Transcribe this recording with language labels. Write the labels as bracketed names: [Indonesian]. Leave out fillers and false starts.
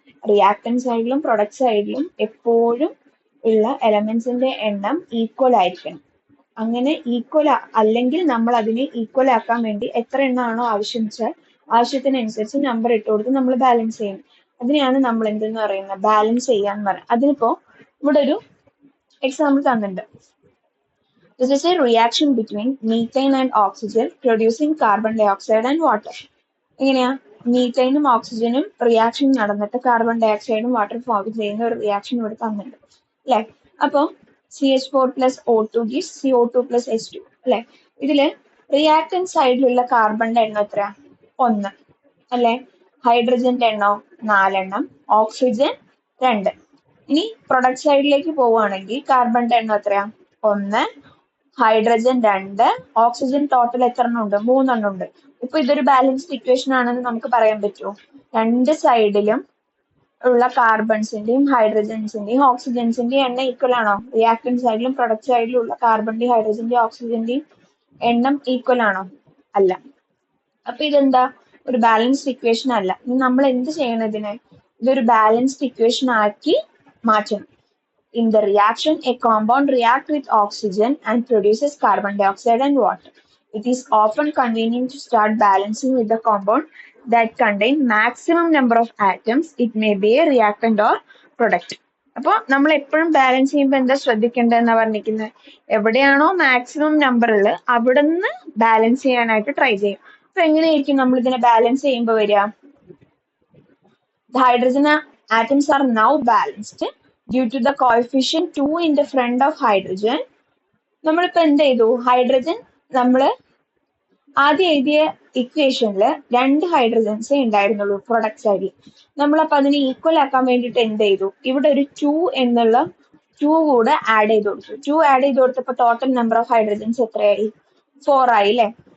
[Malayalam] Reactant സൈഡിലും product സൈഡിലും എപ്പോഴും ഉള്ള എലമെന്റ്സിന്റെ എണ്ണം ഈക്വൽ ആയിരിക്കണം. അങ്ങനെ ഈക്വൽ അല്ലെങ്കിൽ നമ്മൾ അതിനെ ഈക്വൽ ആക്കാൻ വേണ്ടി എത്ര എണ്ണമാണോ ആവശ്യം വെച്ചാൽ ആവശ്യത്തിനനുസരിച്ച് നമ്പർ ഇട്ട് കൊടുത്ത് നമ്മൾ ബാലൻസ് ചെയ്യണം. അതിനെയാണ് നമ്മൾ എന്തെന്ന് പറയുന്നത്, ബാലൻസ് ചെയ്യാന്ന് പറയുന്നത്. അതിനിപ്പോ ഇവിടെ ഒരു എക്സാമ്പിൾ തന്നിട്ടുണ്ട്. [English] This is a reaction between methane and oxygen producing carbon dioxide and water. [Malayalam] എങ്ങനെയാ, മീത്തൈനും ഓക്സിജനും റിയാക്ഷൻ നടന്നിട്ട് കാർബൺ ഡയോക്സൈഡും വാട്ടർ ഫോം ചെയ്യുന്ന ഒരു റിയാക്ഷൻ ഇവിടെ തന്നിട്ടുണ്ട് അല്ലെ. അപ്പൊ CH4+O2 gives CO2+H2 അല്ലെ. ഇതില് റിയാക്ടൻ സൈഡിലുള്ള കാർബണിന്റെ എണ്ണം എത്രയാ? 1 അല്ലെ. ഹൈഡ്രജന്റെ എണ്ണോ 4 എണ്ണം, ഓക്സിജൻ 2. ഇനി പ്രൊഡക്റ്റ് സൈഡിലേക്ക് പോവുകയാണെങ്കിൽ കാർബണിന്റെ എണ്ണം എത്രയാ? 1, ഹൈഡ്രജൻ 2, ഓക്സിജൻ ടോട്ടൽ എത്ര എണ്ണം ഉണ്ട്? 3 എണ്ണം ഉണ്ട്. ഇപ്പൊ ഇതൊരു ബാലൻസ്ഡ് ഇക്വേഷൻ ആണെന്ന് നമുക്ക് പറയാൻ പറ്റുമോ? രണ്ട് സൈഡിലും ഉള്ള കാർബൺസിന്റെയും ഹൈഡ്രജൻസിന്റെയും ഓക്സിജൻസിന്റെയും എണ്ണം ഈക്വൽ ആണോ? റിയാക്ടന്റ് സൈഡിലും പ്രൊഡക്റ്റ് സൈഡിലും ഉള്ള കാർബണിന്റെയും ഹൈഡ്രജന്റെയും ഓക്സിജന്റെയും എണ്ണം ഈക്വൽ ആണോ? അല്ല. അപ്പൊ ഇതെന്താ, ഒരു ബാലൻസ്ഡ് ഇക്വേഷൻ അല്ല. ഇനി നമ്മൾ എന്ത് ചെയ്യണം ഇതിനെ? ഇതൊരു ബാലൻസ്ഡ് ഇക്വേഷൻ ആക്കി മാറ്റണം. [English] In the reaction, a compound reacts with oxygen and produces carbon dioxide and water. It is often convenient to start balancing with the compound that contain maximum number of atoms. It may be a reactant or product. [Malayalam] അപ്പോൾ നമ്മൾ എപ്പോഴും balance ചെയ്യുമ്പോൾ എന്താ ശ്രദ്ധിക്കേണ്ടതെന്നാ പറഞ്ഞിരിക്കുന്നത്? എവിടെയാണോ maximum number ഉള്ളത് അവിടെ നിന്ന് ബാലൻസ് ചെയ്യാനായിട്ട് ട്രൈ ചെയ്യും. അപ്പൊ എങ്ങനെയായിരിക്കും നമ്മൾ ഇതിനെ ബാലൻസ് ചെയ്യുമ്പോൾ വരിക? [English] The hydrogen atoms are now balanced due to the coefficient 2 in the front of hydrogen. [Malayalam] നമ്മളിപ്പോ എന്ത് ചെയ്തു? ഹൈഡ്രജൻ നമ്മൾ ആദ്യം എഴുതിയ ഇക്വേഷനിൽ 2 ഹൈഡ്രജൻസേ ഉണ്ടായിരുന്നുള്ളൂ പ്രൊഡക്റ്റ് സൈഡിൽ. നമ്മളപ്പോ അതിനെ ഈക്വൽ ആക്കാൻ വേണ്ടിയിട്ട് എന്ത് ചെയ്തു? ഇവിടെ ഒരു 2 എന്നുള്ള 2 കൂടെ ആഡ് ചെയ്ത് കൊടുത്തു. 2 ആഡ് ചെയ്ത് കൊടുത്തപ്പോ ടോട്ടൽ നമ്പർ ഓഫ് ഹൈഡ്രജൻസ് എത്രയായി? 4 ആയി അല്ലെ.